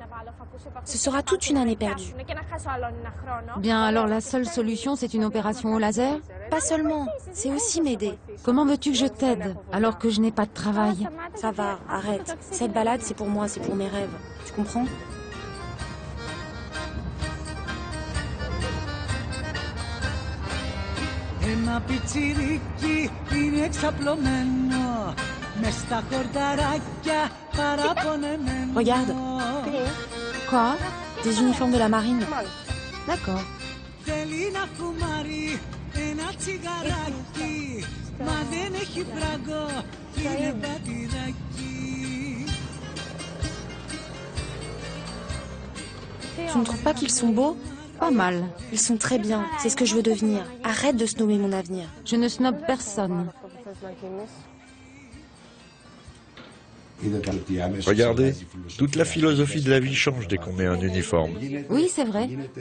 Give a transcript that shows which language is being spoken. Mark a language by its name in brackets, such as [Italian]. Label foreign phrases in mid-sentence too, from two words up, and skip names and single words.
[French] Ce sera toute une année perdue. Bien, alors la seule solution, c'est une opération au laser? Pas seulement, c'est aussi m'aider. Comment veux-tu que je t'aide, alors que je n'ai pas de travail? Ça va, arrête. Cette balade, c'est pour moi, c'est pour mes rêves. Tu comprends? [Greek] Ένα πιτσιρίκι είναι εξαπλωμένο μες στα χορταράκια παραπονεμένο. [French] Regarde. Quoi? Des uniformes de la marine. D'accord. [Greek] Θέλει να φουμάρει ένα τσιγαράκι μα δεν έχει φράγκο, είναι πατηράκι. [French] Tu ne trouves pas qu'ils sont beaux? Pas mal. Ils sont très bien, c'est ce que je veux devenir. Arrête de snobber mon avenir. Je ne snobe personne. Regardez, toute la philosophie de la vie change dès qu'on met un uniforme.